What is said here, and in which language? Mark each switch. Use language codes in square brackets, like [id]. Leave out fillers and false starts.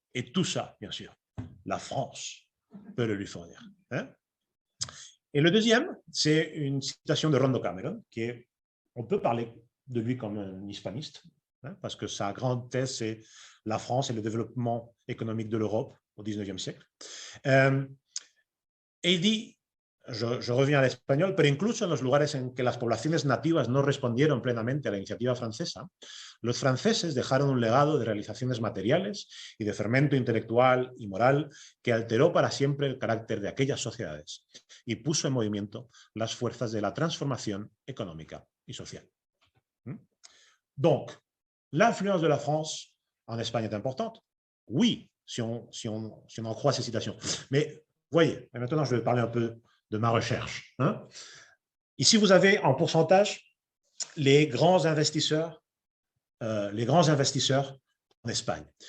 [fr] Et tout ça, bien sûr, la France peut le lui fournir. Hein. Et le deuxième, c'est une citation de Rondo Cameron, on peut parler de lui comme un hispaniste, hein, parce que sa grande thèse, c'est la France et le développement économique de l'Europe au 19e siècle. Et il dit, je reviens à l'espagnol, [es] pero incluso en los lugares en que las poblaciones nativas no respondieron plenamente a la iniciativa francesa, los franceses dejaron un legado de realizaciones materiales y de fermento intelectual y moral que alteró para siempre el carácter de aquellas sociedades y puso en movimiento las fuerzas de la transformación económica y social. [fr] Donc, l'influence de la France en Espagne est importante. Oui, si on en croit ces citations. Mais voyez, et maintenant je vais parler un peu de ma recherche. Hein. Ici, vous avez en pourcentage les grands investisseurs en Espagne.